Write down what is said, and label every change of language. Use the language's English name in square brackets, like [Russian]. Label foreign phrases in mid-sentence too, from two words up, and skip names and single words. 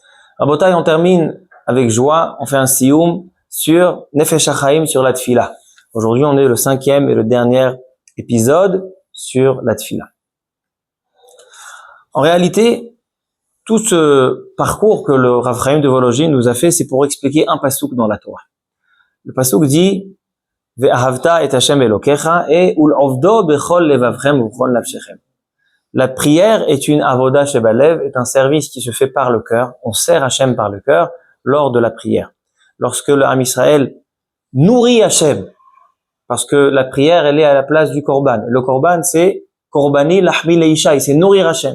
[French] Rabotai, on termine avec joie, on fait un sioum sur Nefesh HaChaim, sur la Tfila. Aujourd'hui, on est le 5e et le dernier épisode sur la Tfila. En réalité, tout ce parcours que le Rav Chaim de Volojine nous a fait, c'est pour expliquer un pasouk dans la Torah. Le pasouk dit [Hebrew] ואהבת את השם אלהיך את ולעבדו בכל לבבכם ובכל נפשכם. [French] La prière est une [Hebrew] עבודה שבלב, [French] est un service qui se fait par le cœur. On sert Hashem par le cœur lors de la prière. Lorsque le [Hebrew] עם ישראל [French] nourrit Hashem, parce que la prière, elle est à la place du korban. Le korban, c'est [Hebrew] קרבני לחמי לאשי, [French] c'est nourrir Hashem.